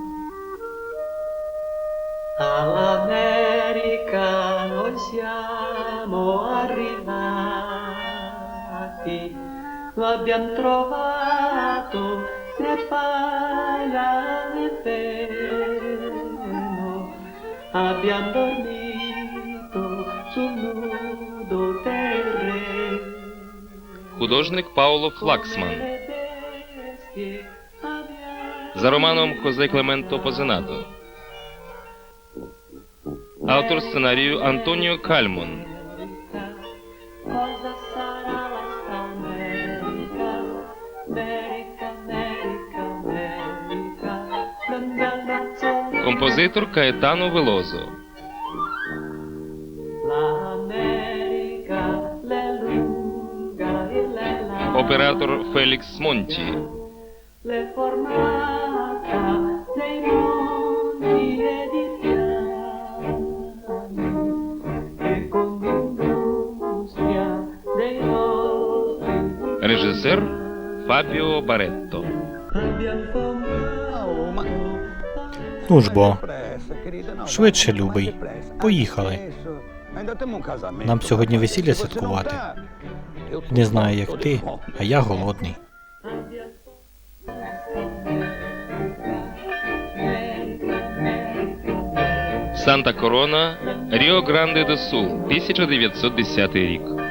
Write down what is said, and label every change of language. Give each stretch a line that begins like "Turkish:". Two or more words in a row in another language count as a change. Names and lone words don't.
Italian: All'America noi siamo arrivati, lo abbiamo trovato né paglia né pelo, abbiamo dormito sul nudo terreno.
Ukrainian: Художник Пауло Флаксман. За романом Хозе Клементо Позенато. Автор сценарію Антоніо Кальмон.
Italian: Cosa sarà la sta America? America, America, America, un bel mazzolino.
Ukrainian: Композитор Каетано Велозо.
Italian: L'America, l'è lunga e l'è larga,
Ukrainian: Оператор Фелікс Монті.
Italian: l'è formata dei mondi e di piani, e con l'industria dei nostri
Ukrainian: Режисер Фабіо Баретто.
Italian: abbiamo fondato.
Ukrainian: Ну ж бо, швидше, любий, поїхали. Нам сьогодні весілля святкувати. Не знаю, як ти, а я голодний. Санта Корона, Ріо Гранде до Сул, 1910 рік.